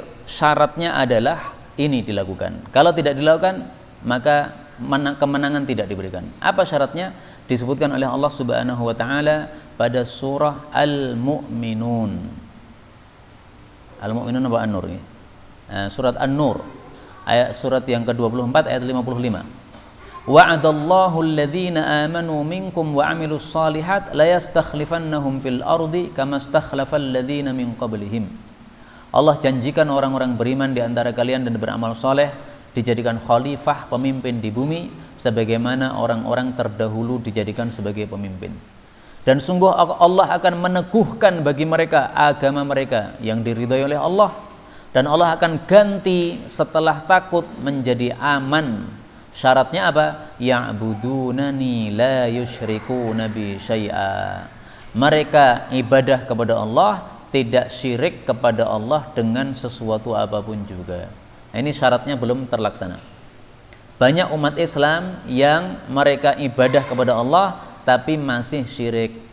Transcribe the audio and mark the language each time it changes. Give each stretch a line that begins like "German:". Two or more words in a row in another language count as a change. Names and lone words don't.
Indonesian: Syaratnya adalah ini dilakukan. Kalau tidak dilakukan, maka kemenangan tidak diberikan. Apa syaratnya? Disebutkan oleh Allah
Arabic: سبحانه وتعالى
Indonesian: pada surah Al-Mu'minun. Al-Mu'minun apa An-Nur ini? Surat An-Nur. Surat yang ke-24 ayat 55.
Arabic: وعد الله الذين آمنوا منكم وعملوا الصالحات ليستخلفنهم في الأرض كما استخلف الذين من قبلهم.
Indonesian: Allah janjikan orang-orang beriman di antara kalian dan beramal soleh dijadikan khalifah, pemimpin di bumi sebagaimana orang-orang terdahulu dijadikan sebagai pemimpin. Dan sungguh Allah akan meneguhkan bagi mereka agama mereka yang diridhai oleh Allah, dan Allah akan ganti setelah takut menjadi aman. Syaratnya apa?
Arabic: يعبدونني لا يشركون بي شيئا.
Indonesian: Mereka ibadah kepada Allah, tidak syirik kepada Allah dengan sesuatu apapun juga. Nah, ini syaratnya belum terlaksana. Banyak umat Islam yang mereka ibadah kepada Allah tapi masih syirik.